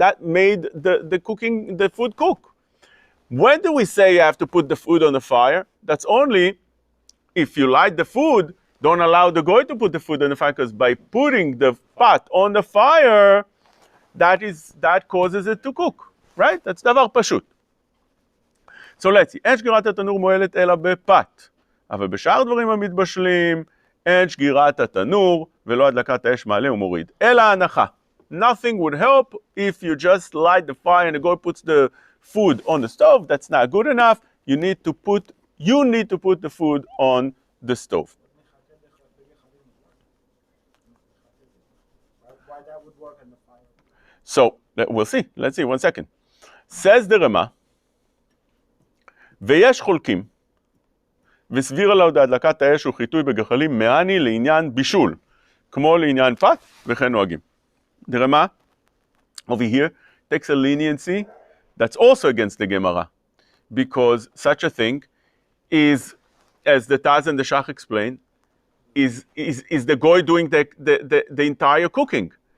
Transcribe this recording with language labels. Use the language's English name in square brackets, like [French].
[English] That made the food cook. When do we say you have to put the food on the fire? That's only if you light the food, don't allow the goy to put the food on the fire, because by putting the pot on the fire, that causes it to cook, right? [Hebrew] That's דבר פשוט. [English] So let's see, [Hebrew] אין שגירת התנור מועלת אלא בפת, אבל בשאר דברים המתבשלים, אין שגירת התנור ולא הדלקת האש מעלה ומוריד. אלא ההנחה. [English] Nothing would help if you just light the fire and the goy puts the food on the stove. That's not good enough. You need to put the food on the stove. Why that would work on the fire? So we'll see. Let's see. 1 second. Says the Rema, [Hebrew] ויש חולקים, וסביר עליו להדלקת האש וחיטוי בגחלים מעני לעניין בישול, כמו לעניין פת וכן נוהגים. [English] The Rema over here takes a leniency that's also against the Gemara, because such a thing is as the Taz and the Shach explain, is the goy doing the entire cooking.